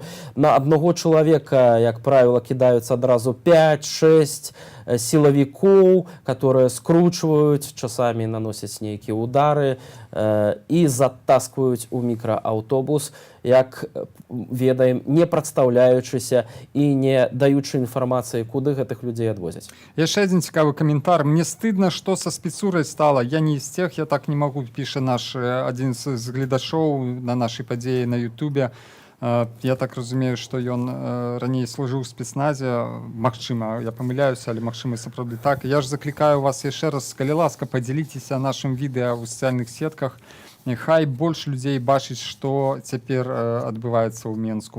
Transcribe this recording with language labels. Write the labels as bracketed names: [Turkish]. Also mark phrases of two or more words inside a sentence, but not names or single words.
[Belarusian] На аднаго чалавека, як правіла, кідаюцца адразу 5-6 сілавікоў, которые скручваюць, часамі наносяць нейкія удары і затаскваюць у мікрааўтобус, як ведаем, не прадстаўляючыся і не даючы інфармацыі, куды гэтых людзей адвозяць. Яшчэ адзін цікавы каментар. [Russian] Мне стыдно, что со спецурой стало. Я не из тех, я так не могу, пишет наш один [Belarusian] з гледашоў [Russian] на нашей падзеі на Ютубе. [Belarusian] Я так разумею, што ён раней служыў у спецназе. Магчыма, я памыляюся, але магчыма сапраўды так. Я ж заклікаю вас яшчэ раз, калі ласка, падзяліцеся нашым відэа ў сацыяльных сетках. Хай больш людзей бачыць, што цяпер адбываецца ў Менску.